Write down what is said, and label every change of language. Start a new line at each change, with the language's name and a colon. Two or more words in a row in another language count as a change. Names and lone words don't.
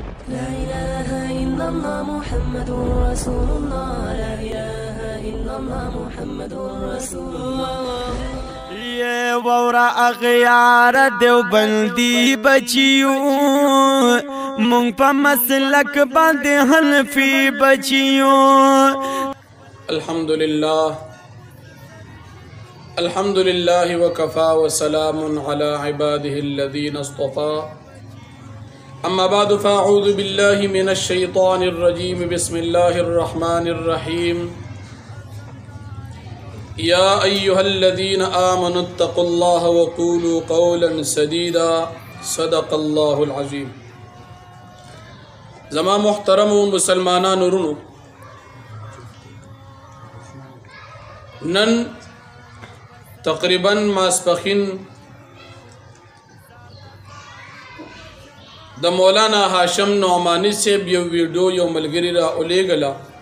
Arabic: لا إله إلا الله محمد رسول الله لا إله إلا الله محمد رسول الله
Pashto: یہ وورا اغیار دیوبندی بچیو مونږ په مسلک باندې حنفی بچیو
Arabic: الحمد لله وكفى وسلام على عباده الذين اصطفى أما بعد فأعوذ بالله من الشيطان الرجيم بسم الله الرحمن الرحيم يا أيها الذين آمنوا اتقوا الله وقولوا قولا سديدا صدق الله العظيم
Pashto: زما محترم مسلمانان ورونو نن تقریبا ماسپخین د مولانا هاشم نعمانی صاحب یو ویډیو یو ملګری را اولیګلا